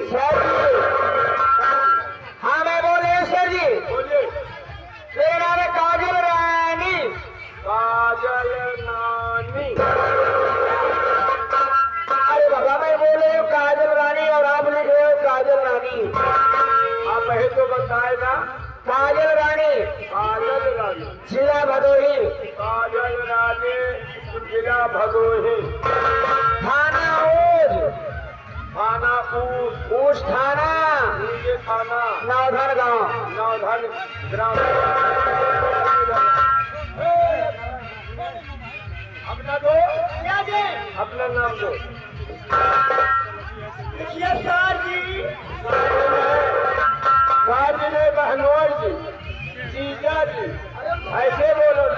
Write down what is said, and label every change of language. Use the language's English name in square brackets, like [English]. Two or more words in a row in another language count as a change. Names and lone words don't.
[Hindi] सर जी, हाँ मैं बोल रही हूँ सर जी। बोलिए। मेरा नाम है काजल रानी। काजल नानी। अरे बाबा मैं बोल रही हूँ काजल रानी और आप लिख रहे हो काजल रानी। आप वही तो बताए ना। काजल रानी, काजल रानी, जिला भदोही, काजल रानी, जिला भदोही, थाना ऊज, थाना ऊज, ऊज थाना, ये थाना नौधन गांव। नौधन ग्राम। अपना दो, क्या दे? अपना नाम दो। लिखिए सर जी। काजी ने बहनोई जी, जीजा जी, ऐसे बोलो ना।